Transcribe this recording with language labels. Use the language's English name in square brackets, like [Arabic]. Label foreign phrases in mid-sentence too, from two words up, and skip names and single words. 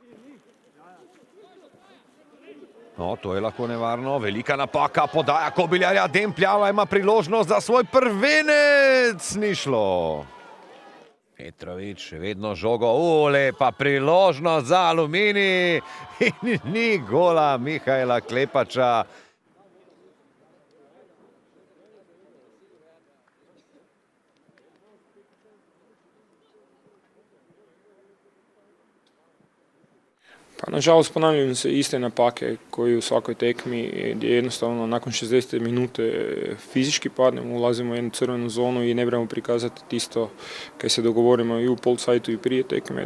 [Slovenian] No, to je lahko nevarno, velika napaka, podaja Kobiljarja, Dempljava ima priložnost za svoj prvenec, ni šlo. Petrovič še vedno žogo, lepa priložnost za Aluminij in ni gola Mihajla Klepača. [Croatian] Pa nažalost ponavljaju se iste napake koji u svakoj tekmi, gdje jednostavno nakon 60 minute fizički padnemo, ulazimo u jednu crvenu zonu i ne trebamo prikazati isto kaj se dogovorimo i u polsajtu i prije tekme.